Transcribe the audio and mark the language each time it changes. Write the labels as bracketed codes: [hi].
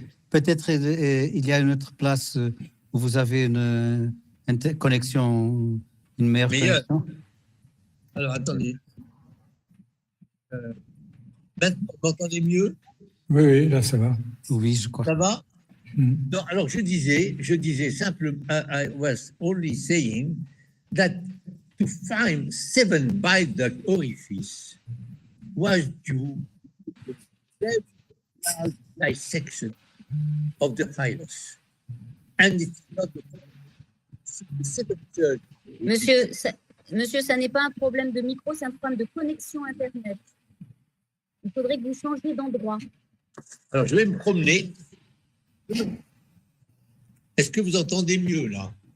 [fr] peut-être il y a une autre place où vous avez une connexion, une meilleure Meilleure. connexion. Alors, attendez. Maintenant, vous m'entendez mieux? Oui, oui, là, ça va. Oui, je crois. Ça va? Mm. Non, alors je disais simplement, [en] I was only saying that to find 7 bile duct orifices was due to the very large dissection of the thymus. And it's not the second surgery. [fr] Monsieur, ça n'est pas un problème de micro, c'est un problème de connexion Internet. Il faudrait que vous changiez d'endroit. Alors, je vais me promener. Est-ce que vous entendez mieux, là?